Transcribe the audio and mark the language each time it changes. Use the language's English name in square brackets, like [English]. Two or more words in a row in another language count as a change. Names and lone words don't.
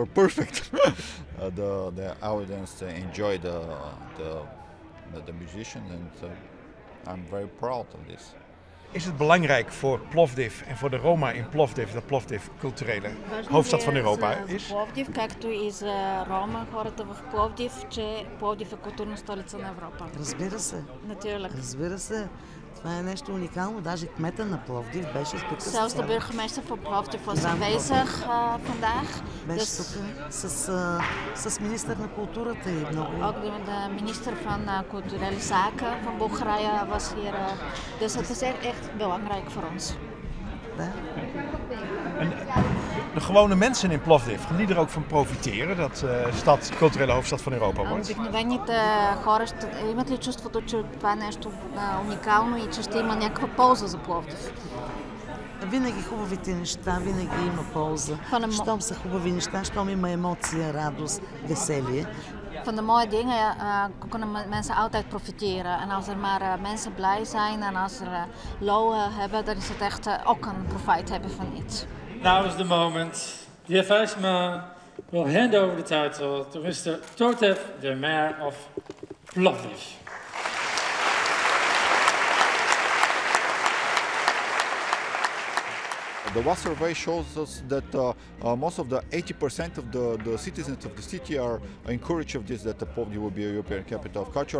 [English] perfect. The audience enjoy the musicians, and I'm very proud of this. [Dutch] Is het belangrijk voor Plovdiv en voor de Roma in Plovdiv dat Plovdiv culturele hoofdstad van Europa is? [Bulgarian] Пловдив, както и за Рома, хората в Пловдив, че Пловдив е културна столица на Европа. Разбира се. [Dutch] Natuurlijk. [Bulgarian] Разбира се. Това е нещо уникално. Даже кмета на Пловдив беше тук. [Dutch] Zelfs de burgemeester van Plovdiv was aanwezig vandaag. [Bulgarian] Беше тук с министър на културата и много. [Dutch] Ook de minister van Culturele Zaken van Bulgarije was hier. Dus het is echt belangrijk voor ons. [Bulgarian] Да. [Dutch] En de gewone mensen in Plovdiv, gaan die er ook van profiteren dat de stad culturele hoofdstad van Europa wordt? [Bulgarian] Обикновените хора имат ли чувството, че това е нещо уникално и че ще има някаква полза за Пловдив? Винаги хубавите неща, винаги има полза. Щом са хубави неща, щом има емоция, радост, veselje. [Dutch] Van de mooie dingen kunnen mensen altijd profiteren. En als er maar mensen blij zijn en als er lol hebben, dan is het echt ook een profijt hebben van iets. [English] Now is the moment. Dear Vijsma will hand over the title to Mr. Totev, the mayor of Plovdiv. The WAS survey shows us that most of the 80% of the citizens of the city are encouraged of this, that the Plovdiv will be a European capital of culture.